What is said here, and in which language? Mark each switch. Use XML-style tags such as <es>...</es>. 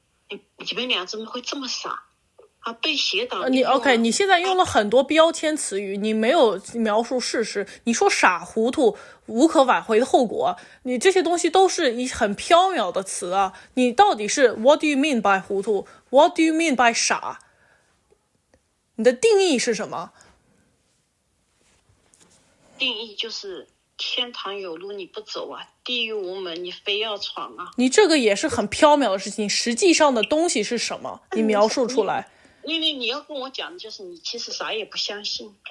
<zh>你们俩怎么会这么傻啊？被邪导。你现在用了很多标签词语，你没有描述事实。你说傻、糊涂、无可挽回的后果，你这些东西都是很缥缈的词啊。你到底是</zh> <en>What do you mean by 糊涂 ？What do you mean by 傻？</en> <zh>你的定义是什么？定义就是天堂有路你不走啊，地狱无门你非要闯啊。你这个也是很缥缈的事情，实际上的东西是什么？你描述出来。你要跟我讲的就是你其实啥也不相信。</zh>